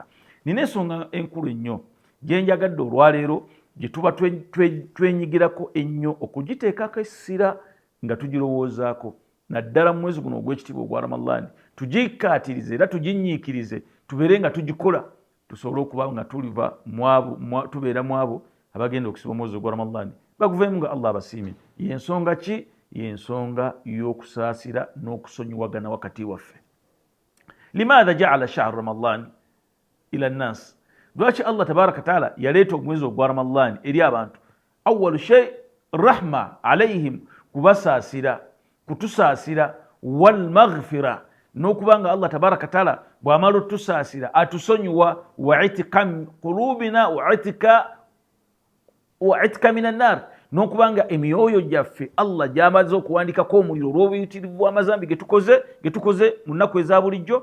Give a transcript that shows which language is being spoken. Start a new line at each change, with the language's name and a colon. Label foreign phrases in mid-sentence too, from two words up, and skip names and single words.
Ganda: Nina ensonga enkulu ennyo gye njagadde olwaleero gye tuba twenyigirako ennyo okugiteekako essira nga tugirowoozaako, naddala mu mwezi guno ogw'ekitiibwa ogwa Ramadan, tugikaatirize era tuginyiikirize, tubeere nga tugikola, tusobole okuba nga tubeera mu abo abagenda okusiba omwezi ogwa Ramadan baguveemu nga Allah abasiimye. Y'ensonga ki? Y'ensonga y'okusaasira n'okusonyiwagana wakati waffe.
Arabic: لماذا جعل شهر رمضان إلى الناس,
Ganda: lwaki Allah
Arabic: تبارك وتعالى
Ganda: yaleeta omwezi ogwa Ramadan eri abantu?
Arabic: أول شيء رحمة عليهم,
Ganda: kubasaasira, kutusaasira,
Arabic: والمغفرة,
Ganda: n'okubanga Allah
Arabic: تبارك وتعالى
Ganda: bw'amala otusaasira atusonyiwa,
Arabic: وعتق قلوبنا وعتق من النار,
Ganda: n'okubanga emyoyo gyaffe Allah gy'amaze okuwandikako omuliro olw'obuyitirivu bw'amazambi ge tukoze mu nnaku eza bulijjo.